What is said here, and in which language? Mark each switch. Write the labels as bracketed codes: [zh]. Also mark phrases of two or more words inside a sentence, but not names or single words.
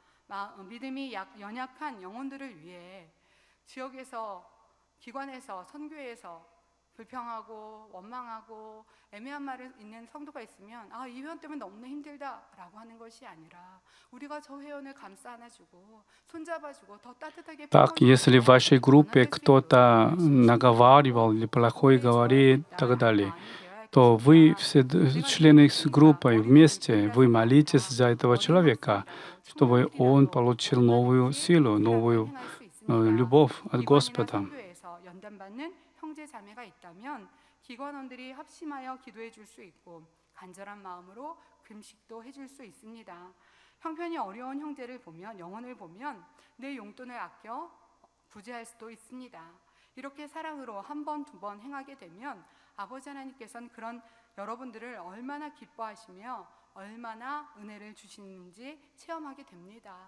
[ko] 믿음이 연약한 영혼들을 위해 지역에서, 기관에서, 선교회에서 불평하고 원망하고 애매한 말을 있는 성도가 있으면 이 회원 때문에 너무나 힘들다라고 하는 것이 아니라 우리가 저 회원을 감싸 안아주고 손잡아주고 더 따뜻하게 [ru] Так, если в вашей группе кто-то наговаривал или плохое говорит и так далее, то вы все члены с группой вместе, вы молитесь за этого человека, чтобы он получил новую силу, новую любовь от Господа. [ko] 연단받는 형제 자매가 있다면 기관원들이 합심하여 기도해 줄 수 있고 간절한 마음으로 금식도 해줄 수 있습니다. 형편이 어려운 형제를 보면, 영혼을 보면 내 용돈을 아껴 구제할 수도 있습니다. 이렇게 사랑으로 한 번, 두 번 행하게 되면 아버지 하나님께서는 그런 여러분들을 얼마나 기뻐하시며 얼마나 은혜를 주시는지 체험하게 됩니다.